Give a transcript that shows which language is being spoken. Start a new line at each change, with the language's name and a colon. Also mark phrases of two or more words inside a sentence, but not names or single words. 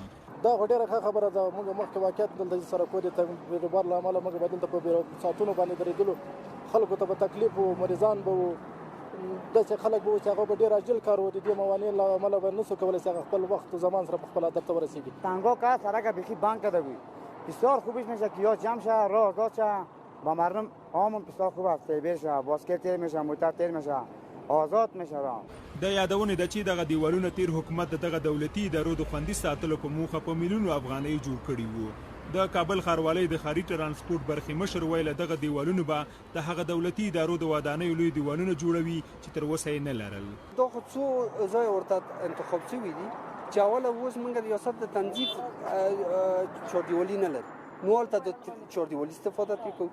Pashto: دا ډیره ښه خبره ده. موږ مخکې واقعیت دلته سرکونه ته بیروبار له امله موږ بدلته په ساعتونو باندې درېدلو، خلکو ته به تکلیف و، مریضان به و، داسې خلک به و چې هغه به ډېر عاجل کار و. د دې موانع له امله به نشو کولی چې هغه خپل وخت و زمان سره په خپل هدف ته ورسېږي.
Persian: تنگا که سرک بیخی بند کرده بود، بسیار خوبش میشه که یا جمع شه، راه آزاد شه، با مردم عامون بسیار خوب است، فیبر شه، باسکت تیر میشه، موتر تیر میشه، آزاد میشه راه.
Pashto: د یادونه ده چې دغه دیوالونه تیر حکومت دغه دولتي ادارو د خوندي ساتلو په موخه په میلیونو افغانۍ جوړ کړي وو. د کابل ښاروالۍ د ښاري ترانسپورت برخې مشر ویل دغه دیوالونه به د هغه دولتي ادارو د ودانیو لوی دیوالونه جوړوي چې تر اوسه یې نه لرل. دا خو څو ځای ورته انتخاب شوي دي چې اوله اوس موږ ریاست د تنظیف چاردیوالي نه لرو، نو هلته د چاردیوالي استفاده ترې کوو.